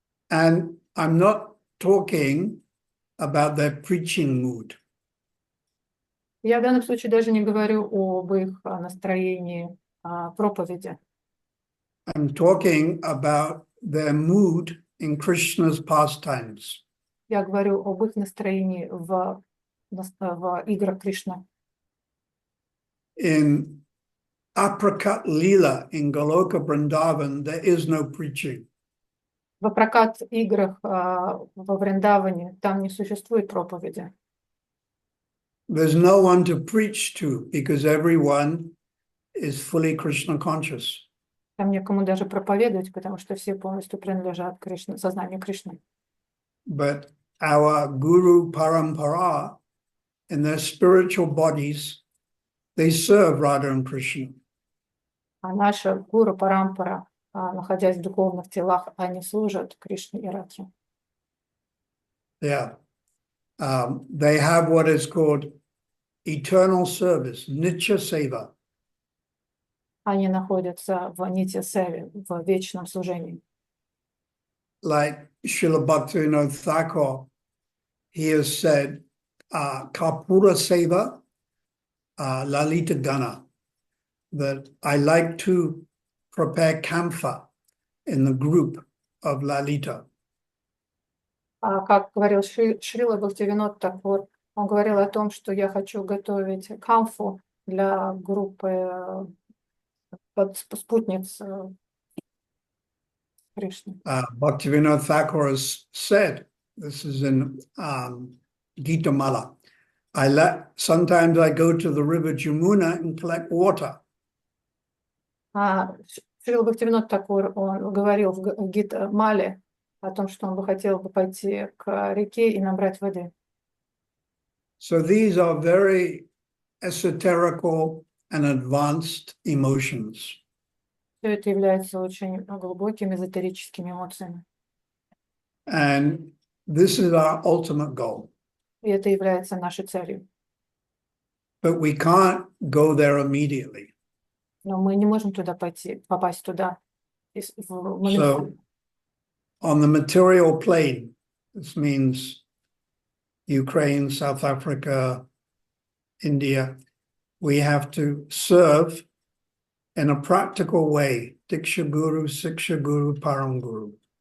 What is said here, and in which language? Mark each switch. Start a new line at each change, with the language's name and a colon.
English: And I'm not talking about their preaching mood.
Russian: Я в данном случае даже не говорю об их настроении проповеди.
English: I'm talking about their mood in Krishna's pastimes.
Russian: Я говорю об их настроении в играх Кришны.
English: In Aprakat Leela in Goloka Vrindavan, there is no preaching.
Russian: В прокат играх во Вриндаване там не существует проповеди.
English: There's no one to preach to because everyone is fully Krishna conscious.
Russian: Там некому даже проповедовать, потому что все полностью принадлежат Кришне, сознанию Кришны.
English: But our Guru Parampara, in their spiritual bodies, they serve Radha and Krishna.
Russian: А наша Гуру Парампара, находясь в духовных телах, они служат Кришне и Радхе.
English: Yeah. They have what is called eternal service, Nitya Seva.
Russian: Они находятся в Нитья Севе, в вечном служении.
English: Like Srila Bhaktivinoda Thakur, he has said, Kapura Seva, Lalita Gana, that I like to prepare camphor in the group of Lalita.
Russian: Как говорил Шрила Бхактивинод Такур, он говорил о том, что я хочу готовить камфу для группы спутниц Кришны.
English: Bhaktivinoda Thakur has said, this is in Gita Mala, sometimes I go to the river Jamuna and collect water.
Russian: Шрила Бхактивинод Такур, он говорил в Гита Мале о том, что он бы хотел пойти к реке и набрать воды.
English: So these are very esoterical and advanced emotions.
Russian: Все это является очень глубокими эзотерическими эмоциями.
English: And this is our ultimate goal.
Russian: И это является нашей целью.
English: But we can't go there immediately.
Russian: Но мы не можем туда попасть туда моментально.
English: So on the material plane, this means Ukraine, South Africa, India, we have to serve in a practical way, Diksha Guru, Siksha Guru, Param Guru.